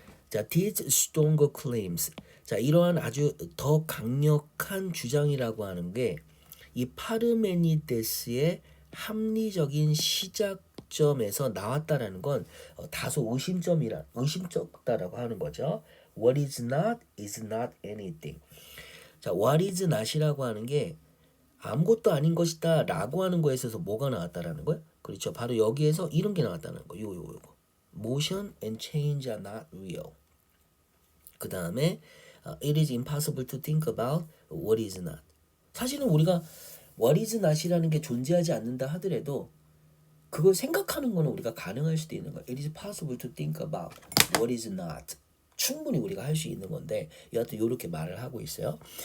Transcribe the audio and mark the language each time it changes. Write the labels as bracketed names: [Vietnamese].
[English] 자, these stronger claims. [Korean] 자, 이러한 아주 더 강력한 주장이라고 하는 게 이 파르메니데스의 합리적인 시작점에서 나왔다라는 건 다소 의심쩍다라고 하는 거죠. [English] What is not is not anything. [Korean] 자, what is not이라고 하는 게 아무것도 아닌 것이다 라고 하는 거에 있어서 뭐가 나왔다라는 거예요? 그렇죠. 바로 여기에서 이런 게 나왔다는 거. 요거. [English] Motion and change are not real. [Korean] 그 다음에 [English] it is impossible to think about what is not. [Korean] 사실은 우리가 what is not이라는 게 존재하지 않는다 하더라도 그걸 생각하는 거는 우리가 가능할 수도 있는 거예요. [English] It is possible to think about what is not. [Korean] 충분히 우리가 할 수 있는 건데 여하튼 이렇게 말을 하고 있어요.